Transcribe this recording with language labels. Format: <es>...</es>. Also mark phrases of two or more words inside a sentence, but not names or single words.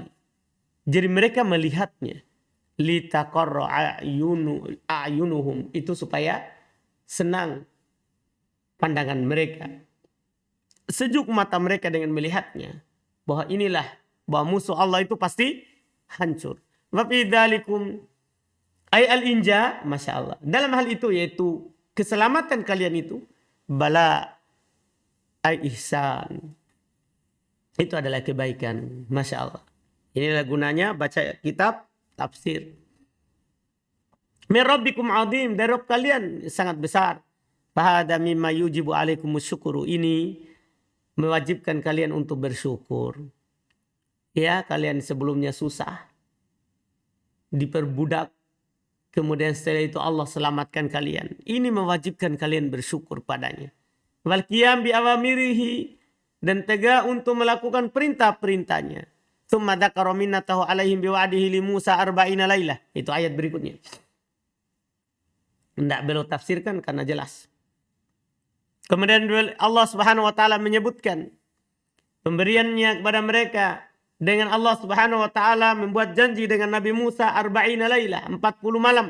<id>Jadi mereka melihatnya.</id> <ar>لتقر أعينهم,</ar> <id>itu supaya senang pandangan mereka. Sejuk mata mereka dengan melihatnya. Bahwa inilah, bahwa musuh Allah itu pasti hancur.</id> <ar>وفي ذلكم أي الإنجاء ما شاء الله.</ar> <id>Dalam hal itu yaitu keselamatan kalian itu.</id> <ar>بلاء أي إحسان.</ar> <id>Itu adalah kebaikan.</id> <ar>ما شاء الله.</ar> <id>Inilah gunanya baca kitab tafsir.</id> <ar>من ربكم عظيم.</ar> <id>Dari Rabb kalian sangat besar.</id> <ar>فهذا مما يوجب عليكم الشكر.</ar> <id>Ini mewajibkan kalian untuk bersyukur. Ya, kalian sebelumnya susah. Diperbudak. Kemudian setelah itu Allah selamatkan kalian. Ini mewajibkan kalian bersyukur padanya.</id> <ar>والقيام بأوامره,</ar> <id>dan tegak untuk melakukan perintah-perintahnya.</id> <ar>ثم ذكر منته عليهم بوعده لموسى 40 ليلة.</ar> <id>Itu ayat berikutnya. Tidak beliau tafsirkan karena jelas. Kemudian Allah</id> <ar>سبحانه وتعالى</ar> <id>menyebutkan pemberiannya kepada mereka dengan Allah</id> <ar>سبحانه وتعالى</ar> <id>membuat janji dengan Nabi Musa 40 lailah, 40 malam.</id>